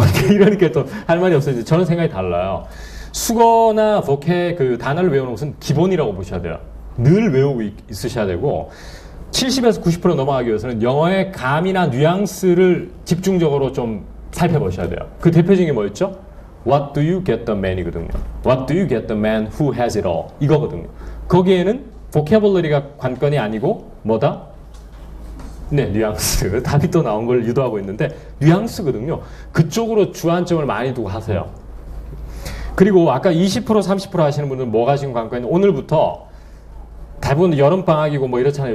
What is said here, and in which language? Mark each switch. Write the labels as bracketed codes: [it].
[ko] 이러니까 또 할 말이 없어요. 저는 생각이 달라요. 수거나 보케 그 단어를 외우는 것은 기본이라고 보셔야 돼요. 늘 외우고 있으셔야 되고 70에서 90% 넘어가기 위해서는 영어의 감이나 뉘앙스를 집중적으로 좀 살펴보셔야 돼요. 그 대표적인 게 뭐였죠? [en] What do you get the man이거든요. What do you get the man who has it all? [ko] 이거거든요. 거기에는 보캐블러리가 관건이 아니고 뭐다? 네, 뉘앙스. 답이 또 나온 걸 유도하고 있는데 뉘앙스거든요. 그쪽으로 주안점을 많이 두고 하세요. 그리고 아까 20% 30% 하시는 분들은 뭐가 지금 관건이 오늘부터 대부분 여름방학이고 뭐 이렇잖아요.